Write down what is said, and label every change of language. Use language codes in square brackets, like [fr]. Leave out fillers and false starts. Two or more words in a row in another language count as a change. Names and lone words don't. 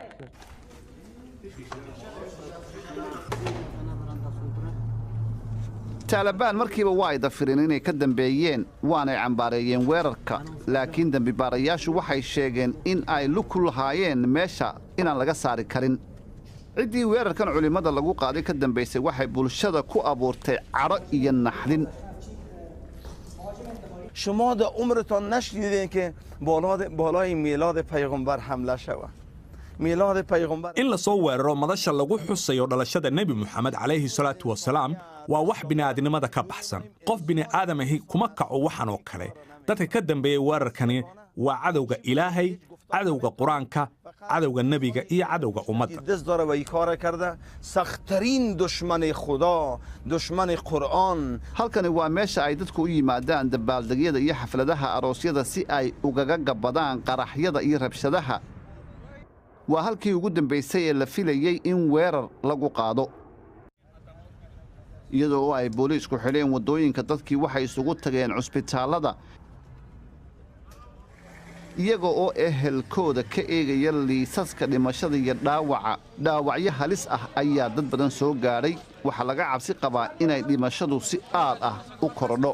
[so] Taliban markiiba waa ay dafireen inay ka dambeeyeen waana cambaareeyeen weerarka laakiin dambibaarayaashu waxay sheegeen in ay lug ku lahaayeen meesha inaan laga saari karin ciddii weerarkan culimada lagu qaaday ka dambeysay waxay bulshada ku abuurtay caro iyo naxdin [fa] شما در عمرتان نشنیدین که بالای میلاد پیغمبر حمله شود میلاد پیغمبر [so] in la soo weeraro madasha lagu xusayo dhalashada Nabi Muhammad [ar] عليه الصلاة والسلام [so] waa wax bini'aadanimada ka baxsan qof bini'aadamahi kuma kaco waxan oo kale dadka ka dambeeyay weerarkani waa cadowga Ilaahay cadowga Quraanka cadowga nebiga iyo cadowga ummadda. [fa] دست داره و این کار کرده سخت‌ترین دشمن خدا دشمن قرآن. [so] halkani waa meesha ay dadku u yimaadaan dabaaldegyada iyo xafladaha aroosyada si ay ugaga gabbadaan qaraxyada iyo rabshadaha. waa halkii ugu dambaysay ee la filayey in weerar lagu qaado iyadoo ay booliisku xidheen waddooyinka dadkii waxay isugu tageen cusbitaallada iyaga oo ehelkooda ka eegaya liisaska dhimashada iyo dhaawacyo halis ah ayaa dad badan soo gaadhay waxaa laga cabsi qabaa inay dhimashadu si aad ah u korodho.